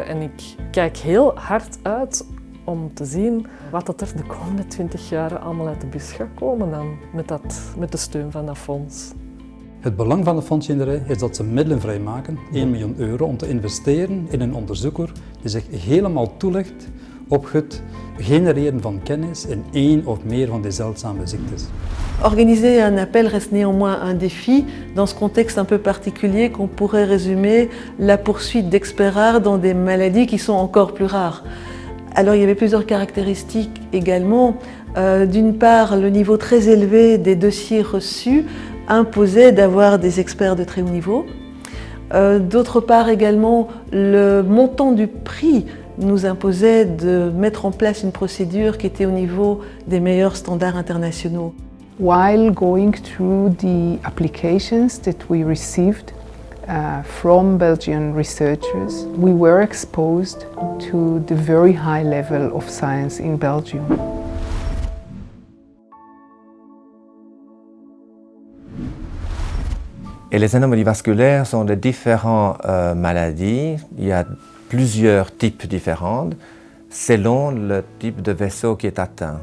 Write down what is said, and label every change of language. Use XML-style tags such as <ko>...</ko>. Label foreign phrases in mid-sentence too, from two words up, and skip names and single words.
<nl>En ik kijk heel hard uit om te zien wat er de komende 20 jaar allemaal uit de bus gaat komen dan, met de steun van dat fonds. Het belang van het Fonds Genere is dat ze middelen vrijmaken, 1 miljoen euro, om te investeren in een onderzoeker die zich helemaal toelegt op het genereren van kennis in één of meer van die zeldzame ziektes.</nl> <fr>Organiser un appel reste néanmoins un défi dans ce contexte un peu particulier qu'on pourrait résumer la poursuite d'experts rares dans des maladies qui sont encore plus rares. Alors il y avait plusieurs caractéristiques également. D'une part, le niveau très élevé des dossiers reçus imposait d'avoir des experts de très haut niveau. D'autre part également, le montant du prix nous imposait de mettre en place une procédure qui était au niveau des meilleurs standards internationaux.</fr> <en>While going through the applications that we received from Belgian researchers, we were exposed to the very high level of science in Belgium.</en> <fr>Et les anomalies vasculaires sont de différentes maladies. Il y a plusieurs types différents selon le type de vaisseau qui est atteint.</fr>